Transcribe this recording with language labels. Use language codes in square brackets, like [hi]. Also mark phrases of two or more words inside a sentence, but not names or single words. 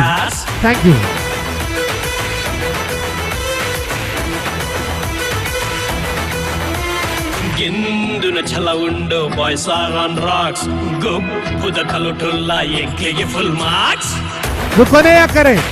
[en] Thank you. [tcy] ಗೆಂದುನ ಛಲ ಉಂಡು, [en] boys are on rocks, [tcy] ಗೊಬ್ಬುದ ಕಲುಟುಲ್ಲ ಎಂಕ್ಲಿಗೆ [en] full marks. [kn] ಕೊನೆಯ ಕರೆ